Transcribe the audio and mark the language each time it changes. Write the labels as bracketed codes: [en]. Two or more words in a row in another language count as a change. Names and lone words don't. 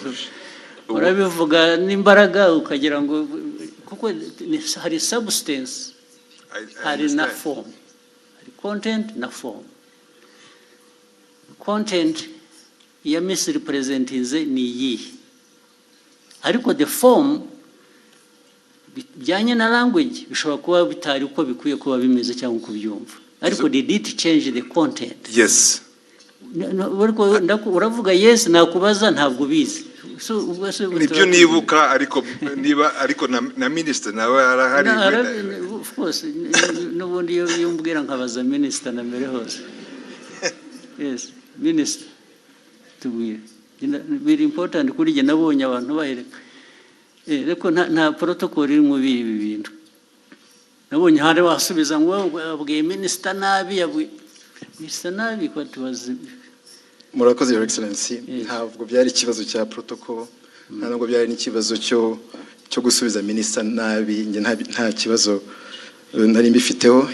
[rw] urabivuga n'imbaraga ukagira ngo kuko hari substance hari na form, hari content na form. Content ya misrepresentinze ni iyi, ariko [en] the form [rw] bijyanye na language bishobora kuba bitari uko bikwiye kuba bimeze cyangwa kubyumva, ariko [en] did it change the content? Yes. [rw] Uravuga yes, nakubaza ntabwo bizi. Nibyo nibuka, ariko na minister nawe arahari. [en] Of course, [rw] n'ubundi iyo mbwira nkabaza minister na mbere hose. Yes, minister tubwire. [en] Very important [rw] kuri jye nabonye abantu bahereka. Reko nta protocol iri mu bibi bintu. Nabonye hari wasubiza ngo abwiye minister nabi minister nabi ko tubaze. Murakoze [en] Your Excellency, [rw] ntabwo byari ikibazo cya protocol, ntabwo byari n'ikibazo cyo gusubiza minister nabi, nge nta kibazo nari mbifiteho.